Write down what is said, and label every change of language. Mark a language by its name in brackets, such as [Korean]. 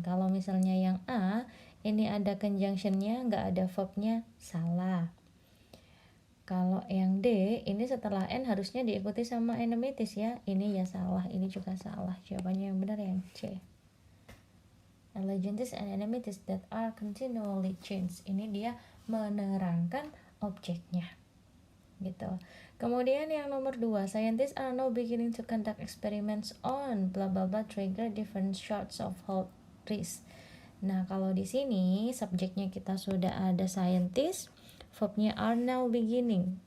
[Indonesian] Kalau misalnya yang A ini ada conjunctionnya, nggak ada verbnya, salah. Kalau yang D ini setelah N harusnya diikuti sama enemities ya, ini ya salah, ini juga salah. Jawabannya yang benar yang C. [English] Allegiances and enemities that are continually changed. [Indonesian] Ini dia menerangkan objeknya gitu. Kemudian yang nomor 2, [English] scientists are now beginning to conduct experiments on blah blah blah trigger different sorts of health risks. [Indonesian] Nah, kalau di sini subjeknya kita sudah ada scientist, verbnya are now beginning.